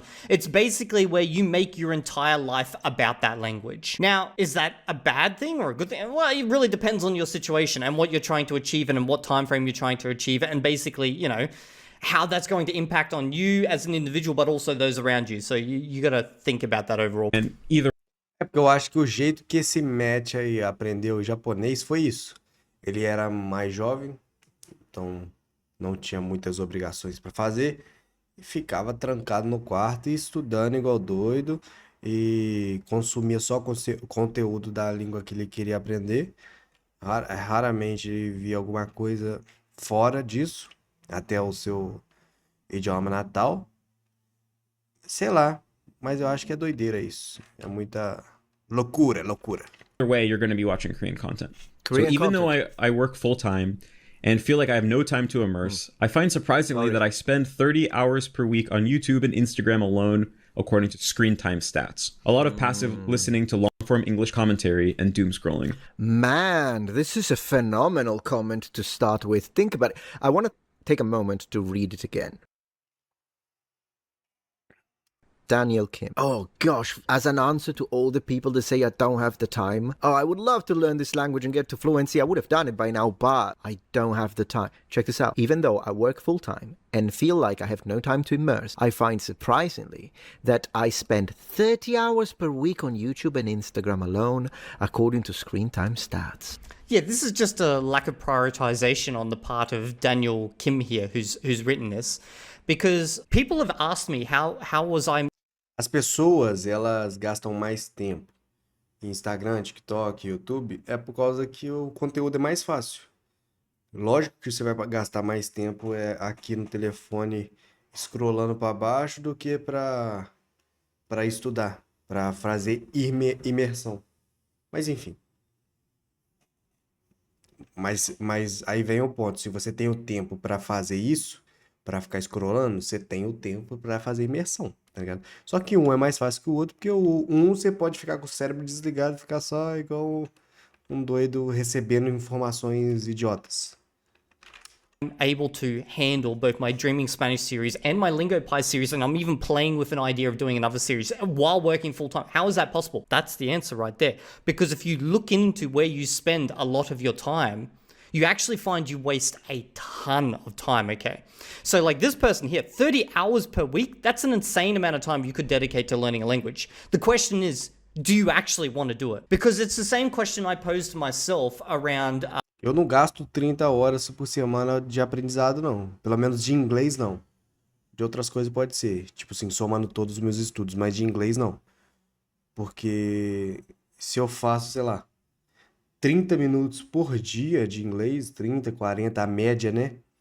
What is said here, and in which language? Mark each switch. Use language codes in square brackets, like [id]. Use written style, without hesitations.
[en] It's basically where you make your entire life about that language. Now, is that a bad thing or a good thing? Well, it really depends on your situation and what you're trying to achieve and in what time frame you're trying to achieve it, and basically, you know, how that's going to impact on you as an individual, but also those around you. So you got to think about that overall. and either [pt] É porque eu acho que o jeito que esse Matt aí aprendeu japonês foi isso. Ele era mais jovem, então não tinha muitas obrigações para fazer, e ficava trancado no quarto e estudando igual doido, e consumia só conteúdo da língua que ele queria aprender. Raramente ele via alguma coisa fora disso, até o seu idioma natal. Sei lá, mas eu acho que é doideira isso. É muita loucura. [en] way, you're going to be watching Korean content. Korean so even content. though I work full time and feel like I have no time to immerse, I find surprisingly that I spend 30 hours per week on YouTube and Instagram alone, according to screen time stats. A lot of passive listening to long form English commentary and doom scrolling. Man, this is a phenomenal comment to start with. Think about it. I want to take a moment to read it again. Daniel Kim. Oh gosh, as an answer to all the people that say I don't have the time. Oh, I would love to learn this language and get to fluency. I would have done it by now, but I don't have the time. Check this out. Even though I work full time and feel like I have no time to immerse, I find surprisingly that I spend 30 hours per week on YouTube and Instagram alone, according to screen time stats. Yeah, this is just a lack of prioritization on the part of Daniel Kim here, who's written this, because people have asked me how was I [pt] As pessoas, elas gastam mais tempo em Instagram, TikTok, YouTube, é por causa que o conteúdo é mais fácil. Lógico que você vai gastar mais tempo aqui no telefone scrollando para baixo do que para estudar, para fazer imersão. Mas enfim. Mas aí vem o ponto, se você tem o tempo para fazer isso, para ficar scrollando, você tem o tempo para fazer imersão, tá ligado? Só que um é mais fácil que o outro, porque você pode ficar com o cérebro desligado e ficar só igual um doido recebendo informações idiotas. [en] able to handle both my Dreaming Spanish series and my LingoPie series, and I'm even playing with an idea of doing another series while working full-time. How is that possible? That's the answer right there. Because if you look into where you spend a lot of your time, you actually find you waste a ton of time, okay? So like this person here, 30 hours per week, that's an insane amount of time you could dedicate to learning a language. The question is, do you actually want to do it? Because it's the same question I posed to myself around... [pt] Eu não gasto 30 horas por semana de aprendizado, não. Pelo menos de inglês, não. De outras coisas pode ser. Tipo assim, somando todos os meus estudos. Mas de inglês, não. Porque se eu faço, sei lá, 30 minutos por dia de inglês, 30, 40, a média, né?